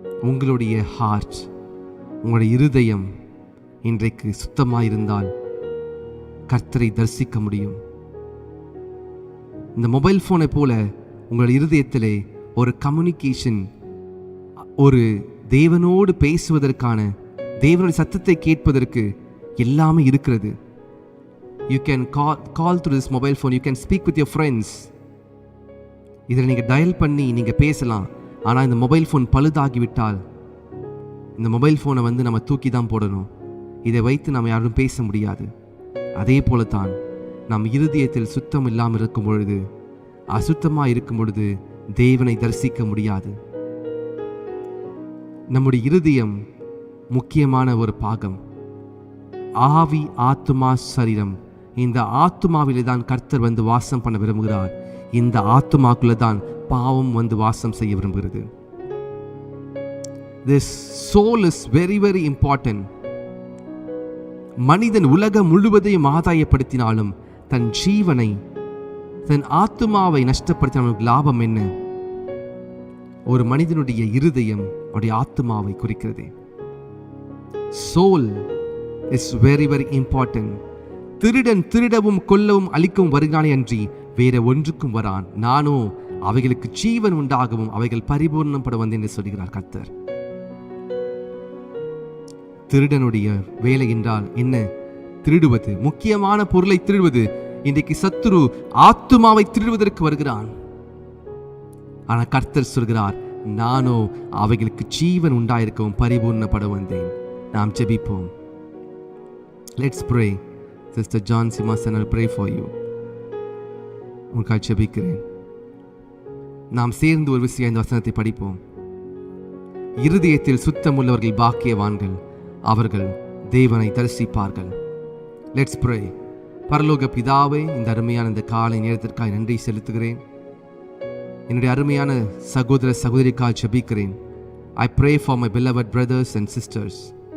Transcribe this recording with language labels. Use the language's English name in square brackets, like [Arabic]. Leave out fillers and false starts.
[Tamil] உங்களுடைய ஹார்ட், உங்களுடைய இருதயம் இன்றைக்கு சுத்தமாக இருந்தால் கர்த்தரை தரிசிக்க முடியும். இந்த மொபைல் ஃபோனை போல உங்களுடைய இருதயத்திலே ஒரு கம்யூனிகேஷன், ஒரு தேவனோடு பேசுவதற்கான, தேவனுடைய சத்தத்தை கேட்பதற்கு எல்லாமே இருக்கிறது. [English] You can call through this mobile phone. You can speak with your friends. [Tamil] இதில் நீங்கள் டயல் பண்ணி நீங்கள் பேசலாம். ஆனால் இந்த மொபைல் ஃபோன் பழுதாகிவிட்டால் இந்த மொபைல் ஃபோனை நம்ம தூக்கி தான் போடணும். இதை வைத்து நாம் யாரும் பேச முடியாது. அதே போல தான் நம் இருதயத்தில் சுத்தம் இல்லாமல் இருக்கும் பொழுது, அசுத்தமாக இருக்கும் பொழுது தேவனை தரிசிக்க முடியாது. நம்முடைய இருதயம் முக்கியமான ஒரு பாகம். ஆவி, ஆத்துமா, சரீரம். இந்த ஆத்துமாவிலே தான் கர்த்தர் வாசம் பண்ண விரும்புகிறார். இந்த ஆத்துமாக்குள்ள தான் பாவம் வாசம் செய்ய விரும்புகிறது. [English] This soul is very very important. [Tamil] மனிதன் உலகம் முழுவதையும் ஆதாயப்படுத்தினாலும் தன் ஜீவனை, தன் ஆத்துமாவை நஷ்டப்படுத்தினாலும் லாபம் என்ன? ஒரு மனிதனுடைய இருதயம் அவருடைய ஆத்துமாவை குறிக்கிறது. [English] Soul is very very important. [Tamil] திருடன் திருடவும் கொல்லவும் அழிக்கவும் வருகிறானே அன்றி வேற ஒன்றுக்கும் வரான். நானோ அவைகளுக்கு ஜீவன் உண்டாகவும் அவைகள் பரிபூர்ணப்பட வந்தேன் என்று சொல்கிறார் கர்த்தர். திருடனுடைய வேலை என்றால் என்ன? திருடுவது, முக்கியமான பொருளை திருடுவது. இன்றைக்கு சத்துரு ஆத்துமாவை திருடுவதற்கு வருகிறான். ஆனா கர்த்தர் சொல்கிறார், நானோ அவைகளுக்கு ஜீவன் உண்டாயிருக்கவும் பரிபூர்ணப்பட வந்தேன். நாம் ஜெபிப்போம். [English] Let's pray. Sister John சிமாசன் I pray for you. [Tamil] உங்களுக்காக ஜெபிக்கிறேன். நாம் சேர்ந்து ஒரு விஷயம் இந்த வசனத்தை படிப்போம். இருதயத்தில் சுத்தமுள்ளவர்கள் பாக்கியவான்கள், அவர்கள் தேவனை தரிசிப்பார்கள். [English] Let's pray. [Tamil] பரலோக பிதாவே, இந்த அருமையான இந்த காலை நேரத்திற்காக நன்றி செலுத்துகிறேன். என்னுடைய அருமையான சகோதர சகோதரிக்காக ஜெபிக்கிறேன். [English] I pray for my beloved brothers and sisters.